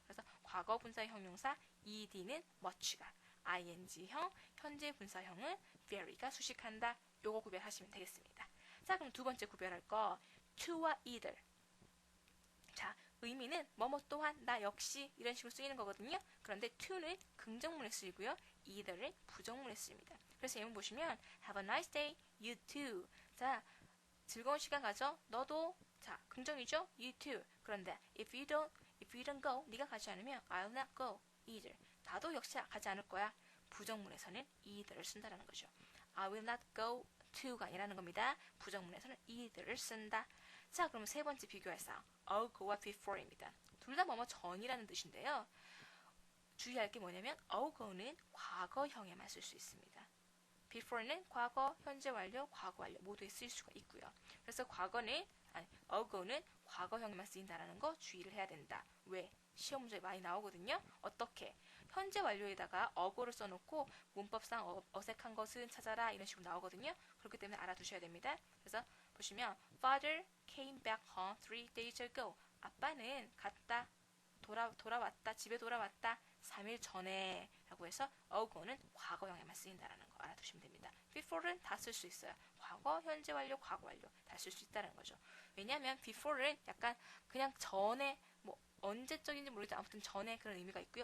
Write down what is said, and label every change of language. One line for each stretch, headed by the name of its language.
Korean: 그래서 과거 분사 형용사 ed는 much가, ing형, 현재 분사형은 very가 수식한다. 요거 구별하시면 되겠습니다. 자, 그럼 두 번째 구별할 거 to와 either. 자, 의미는 뭐뭐 또한, 나 역시 이런 식으로 쓰이는 거거든요. 그런데 to는 긍정문에 쓰이고요. either은 부정문에 쓰입니다. 그래서 예문 보시면
English: have a nice day, you too.
Korean: 자, 즐거운 시간 가져, 너도. 자, 긍정이죠?
English: you too.
Korean: 그런데
English: if you don't go,
Korean: 네가 가지 않으면
English: I'll not go either.
Korean: 나도 역시 가지 않을 거야. 부정문에서는 either를 쓴다는 거죠.
English: I will not go to
Korean: 가 아니라는 겁니다. 부정문에서는 either를 쓴다. 자, 그럼 세 번째 비교할 사항 ago와 before입니다. 둘 다 뭐뭐 전이라는 뜻인데요. 주의할 게 뭐냐면 ago는 과거형에만 쓸 수 있습니다. before는 과거, 현재 완료, 과거 완료 모두에 쓰일 수가 있고요. 그래서 ago는 과거형에만 쓰인다는 거 주의를 해야 된다. 왜? 시험 문제 많이 나오거든요. 어떻게? 현재 완료에다가 ago를 써놓고 문법상 어색한 것은 찾아라 이런 식으로 나오거든요. 그렇기 때문에 알아두셔야 됩니다.
English: 그래서 보시면 Father came back home 3 days ago.
Korean: 아빠는 갔다, 돌아왔다, 집에 돌아왔다 3일 전에 라고 해서 ago는 과거형에만 쓰인다는 거 알아두시면 됩니다. before는 다 쓸 수 있어요. 과거, 현재 완료, 과거 완료 다 쓸 수 있다는 거죠. 왜냐하면 before는 약간 그냥 전에 뭐 언제적인지 모르겠지만 아무튼 전에 그런 의미가 있고요.